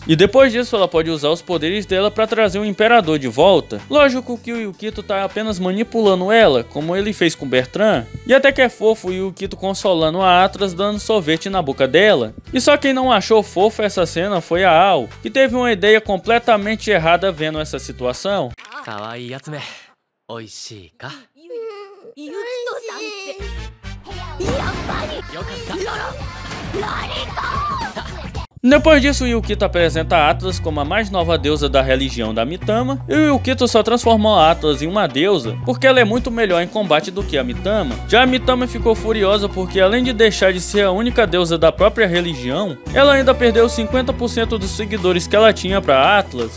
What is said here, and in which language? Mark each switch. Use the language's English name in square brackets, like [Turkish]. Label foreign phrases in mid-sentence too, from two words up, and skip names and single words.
[Portuguese] E depois disso ela pode usar os poderes dela para trazer o Imperador de volta. Lógico que o Yukito tá apenas manipulando ela, como ele fez com Bertrand. E até que é fofo o Yukito consolando a Atlas dando sorvete na boca dela. E só quem não achou fofo essa cena foi a Ao, que teve uma ideia completamente errada vendo essa situação. [Japanese] ゆきとさんってやっぱりよかった何か [Portuguese] Depois disso, o Yukito apresenta a Atlas como a mais nova deusa da religião da Mitama, e o Yukito só transformou a Atlas em uma deusa porque ela é muito melhor em combate do que a Mitama. Já a Mitama ficou furiosa porque, além de deixar de ser a única deusa da própria religião, ela ainda perdeu 50% dos seguidores que ela tinha para Atlas.